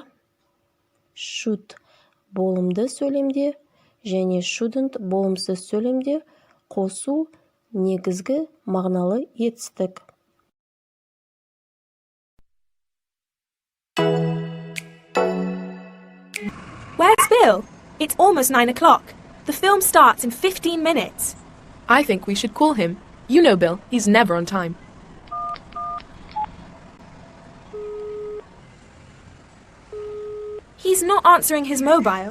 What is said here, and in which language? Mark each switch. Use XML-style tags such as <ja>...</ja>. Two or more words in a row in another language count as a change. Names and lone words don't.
<kk>Should болымды сөйлемде және shouldn't болымсыз сөйлемде қосу негізгі мағыналы етістік.</kk> <en>Where's Bill? It's almost 9 o'clock. The film starts in 15 minutes. I think we should call him. You know Bill, he's never on time. He's not answering his mobile.</en>